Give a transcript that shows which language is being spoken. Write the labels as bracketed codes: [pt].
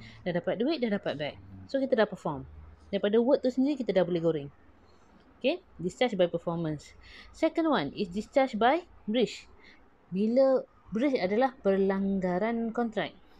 [ms] Dah dapat duit, dah dapat bag. So kita dah perform. Daripada word tu sendiri kita dah boleh goreng. Okay. [en] Discharge by performance. Second one is discharge by breach. [ms] Bila breach adalah pelanggaran kontrak.